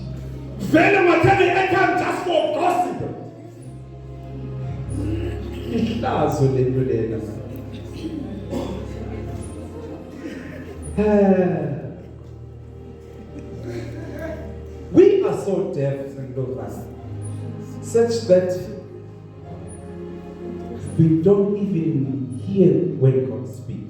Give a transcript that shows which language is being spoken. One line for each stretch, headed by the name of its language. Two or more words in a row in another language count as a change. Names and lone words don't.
English: just for gossip.
Swati: Lihlazo lento lena.
English: We are so deaf and lost, such that we don't even hear when God speaks.